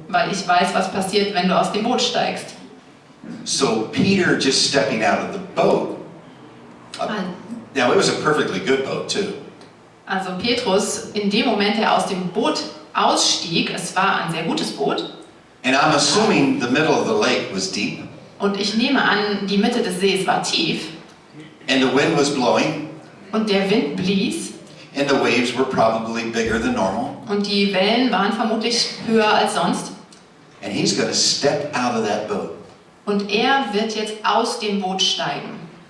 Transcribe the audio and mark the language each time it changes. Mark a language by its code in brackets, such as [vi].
[de] weil ich weiß, was passiert, wenn du aus dem Boot steigst. [en] So Peter just stepping out of the boat. Now it was a perfectly good boat too. [de] Also Petrus, in dem Moment, er aus dem Boot ausstieg, es war ein sehr gutes Boot, [en] And I'm assuming the middle of the lake was deep [de] und ich nehme an, die Mitte des Sees war tief [en] and the wind was blowing [de] und der Wind blies [en] and the waves were probably bigger than normal. [de] und die Wellen waren vermutlich höher als sonst. [en] And he's going to step out of that boat. [de] Und er wird jetzt aus dem Boot steigen.